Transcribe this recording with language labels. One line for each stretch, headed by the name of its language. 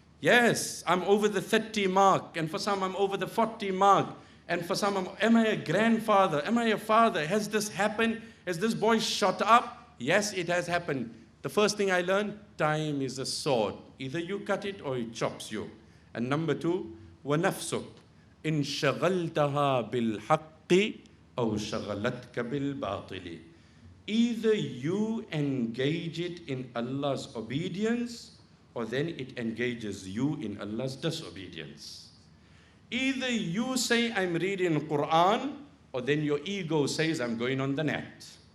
English: Yes, I'm over the 30 mark, and for some I'm over the 40 mark, and for some am I a grandfather? Am I a father? Has this happened? Has this boy shot up? Yes, it has happened. The first thing I learned, time is a sword. Either you cut it or it chops you. And number 2,
Arabic: وَنَفْسُكْ إِن شَغَلْتَهَا بِالْحَقِّ أَوْ شَغَلَتْكَ بِالْبَاطِلِ.
English: Either you engage it in Allah's obedience, or then it engages you in Allah's disobedience. Either you say, I'm reading Quran, or then your ego says, I'm going on the net.